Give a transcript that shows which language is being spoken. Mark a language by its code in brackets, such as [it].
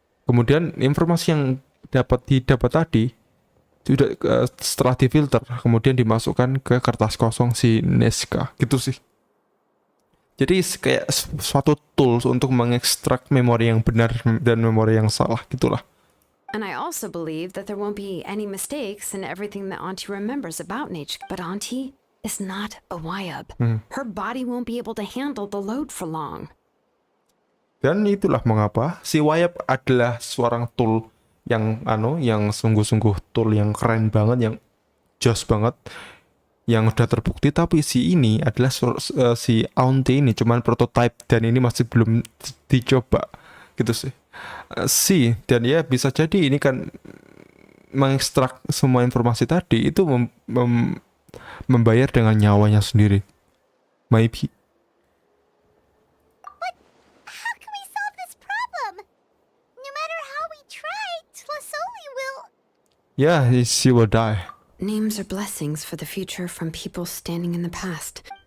[id] Kemudian informasi yang didapat tadi sudah setelah difilter kemudian dimasukkan ke kertas kosong si Neska gitu sih. Jadi kayak suatu tools untuk mengekstrak memori yang benar dan memori yang salah gitulah. [en] And I also believe that there won't be any mistakes in everything that Auntie remembers about Nichka. But Auntie is not a Wayab. Her body won't be able to handle the load for long. [id] Dan itulah mengapa si Wayab adalah seorang tool yang sungguh-sungguh tool yang keren banget, yang joss banget, yang udah terbukti. Tapi si ini adalah si Auntie ini cuman prototype dan ini masih belum dicoba gitu sih. Dan ya bisa jadi ini kan mengekstrak semua informasi tadi itu membayar dengan nyawanya sendiri. [en] Maybe. How can we solve this problem? No matter how we try, Tlasoli will... Yeah, she will die. Names are blessings for the future from people standing in the past.